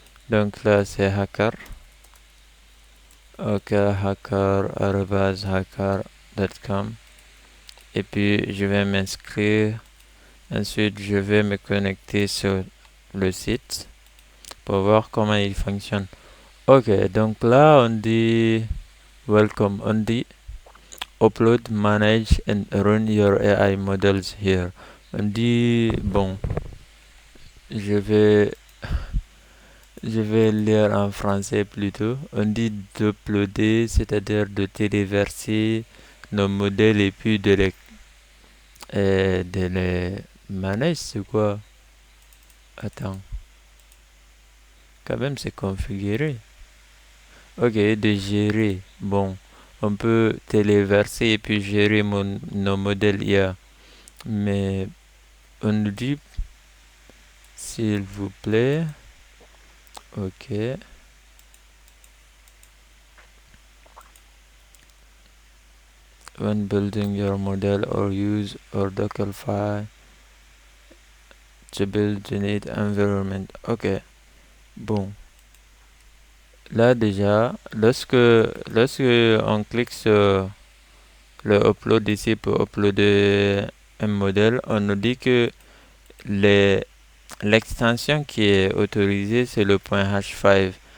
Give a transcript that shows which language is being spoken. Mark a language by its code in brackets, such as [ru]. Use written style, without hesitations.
[fr] Donc là, c'est hacker. Ok, hacker@hacker.com. Et puis, je vais m'inscrire. Ensuite, je vais me connecter sur le site pour voir comment il fonctionne. Ok, donc là, on dit welcome. On dit [en] upload, manage and run your AI models here. [fr] On dit, bon, je vais Je vais lire en français plutôt. On dit d'uploader, c'est-à-dire de téléverser nos modèles et puis de les manager, c'est quoi? Attends, quand même c'est configuré. Ok, de gérer. Bon, on peut téléverser et puis gérer nos modèles IA. Mais on nous dit, s'il vous plaît, ok. [en] When building your model or use or Dockerfile to build the need environment. [fr] Ok, bon. Là déjà, lorsque on clique sur le upload ici pour uploader un modèle, on nous dit que l'extension qui est autorisée, c'est le .h5.